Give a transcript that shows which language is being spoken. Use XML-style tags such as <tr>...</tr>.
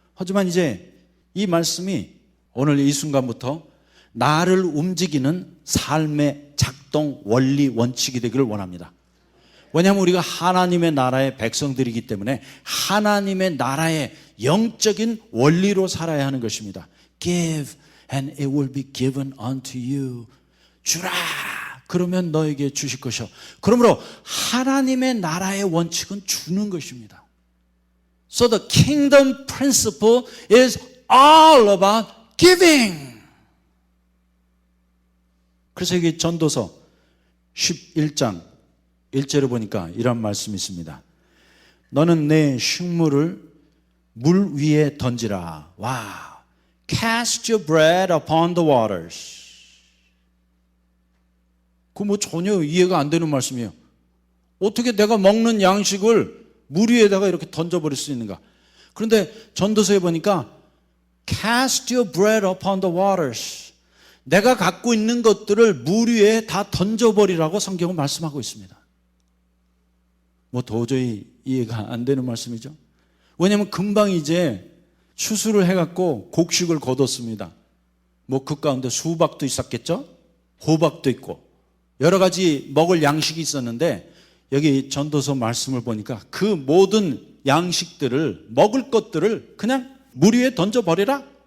<ko>하지만 이제 이 말씀이 오늘 이 순간부터 나를 움직이는 삶의 작동 원리 원칙이 되기를 원합니다. 왜냐하면 우리가 하나님의 나라의 백성들이기 때문에 하나님의 나라의 영적인 원리로 살아야 하는 것입니다.</ko> <en>Give and it will be given unto you.</en> <ko>주라. 그러면 너에게 주실 것이요. 그러므로 하나님의 나라의 원칙은 주는 것입니다.</ko> <en>So the kingdom principle is all about giving.</en> <ko>그래서 여기 전도서 11장 1절에 보니까 이런 말씀이 있습니다. 너는 내 식물을 물 위에 던지라. 와.</ko> <en>Cast your bread upon the waters.</en> <ko>그 뭐 전혀 이해가 안 되는 말씀이에요. 어떻게 내가 먹는 양식을 물 위에다가 이렇게 던져버릴 수 있는가? 그런데 전도서에 보니까</ko> <en>Cast your bread upon the waters.</en> <ko>내가 갖고 있는 것들을 물 위에 다 던져버리라고 성경은 말씀하고 있습니다. 뭐 도저히 이해가 안 되는 말씀이죠. 왜냐하면 금방 이제 추수를 해갖고 곡식을 거뒀습니다. 뭐 그 가운데 수박도 있었겠죠? 호박도 있고 여러 가지 먹을 양식이 있었는데 여기 전도서 말씀을 보니까 그 모든 양식들을 먹을 것들을 그냥 물 위에 던져버리라.</ko>